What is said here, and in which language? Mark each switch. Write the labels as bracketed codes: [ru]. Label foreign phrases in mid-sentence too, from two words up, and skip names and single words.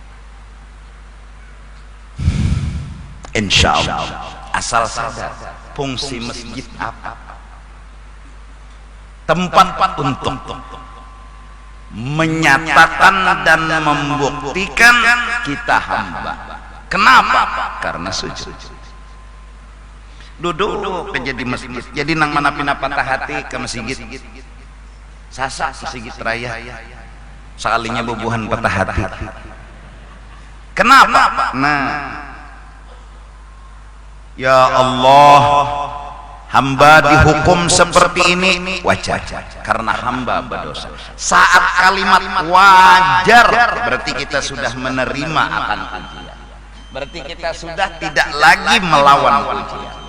[id] Insya Allah, asal sadar fungsi masjid apa? Tempat untuk menyatakan dan membuktikan kita hamba. Kenapa? Karena sujud. [bjn] Duduk aja di masjid, jadi nang mana pina patah hati ke masjid, sasak masjid raya, sekalinya bubuhan patah hati. [id] Kenapa? Nah, ya Allah, hamba dihukum seperti ini wajar karena hamba berdosa. Saat kalimat wajar berarti kita sudah menerima akan ujian, berarti kita sudah tidak lagi melawan ujian.